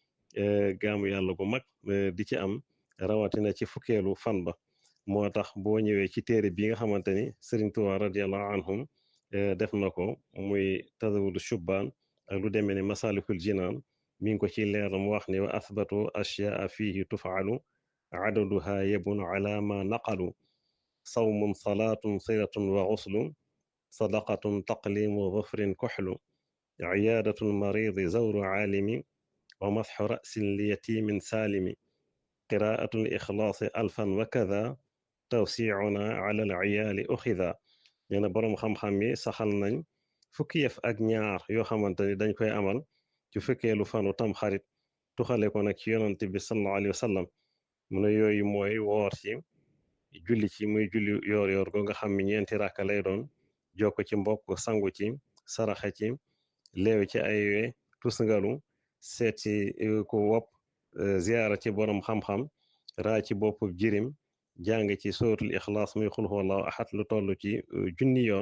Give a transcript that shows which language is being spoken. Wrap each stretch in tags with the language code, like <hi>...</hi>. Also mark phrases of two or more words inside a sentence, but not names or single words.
<wo>jaamu yàlla gu mag di ci am, rawatina ci fukkeelu fan ba. moo tax boo ñëwee ci téere bi nga xamante ni Sëriñ Tuubaa</wo> <ar>رضي الله عنهم</ar> <wo>def na ko muy tazawudu shubbaan ak lu demee ni masalikul jinaan, mi ngi ko ci leer mu wax ni</wo> <ar>وأثبت أشياء فيه تفعل عددها يبين على ما نقلوا صوم صلاة صلة وغسل صدقة تقليم ظفر كحل عيادة المريض زور عالم ومسح رأس ليتيم سالم قراءة الإخلاص ألفا وكذا توسعة على العيال أخذا.</ar> <wo>nee na boroom xam-xam yi saxal nañ fukki yëf ak ñaar yoo xamante ni dañ koy amal ci fukkeelu fanu tam xarit, tuxale ko nag ci yonante bi</wo> <ar>صلى الله عليه وسلم.</ar> <wo>mu ne yooyu mooy woor ci, julli ci muy julli yoor yoor go nga xam ni ñeenti ràkka lay doon, jokk ci mbokk, sangu ci, saraxe ci, leew ci ay we, tusngalu, seet ci ku wopp, ziyaara ci borom xam-xam, raa ci boppu jirim, jàng ci sóotul ixlaas muy</wo> <ar>قل هو الله أحد</ar> <wo>lu toll ci junni yoon.</wo>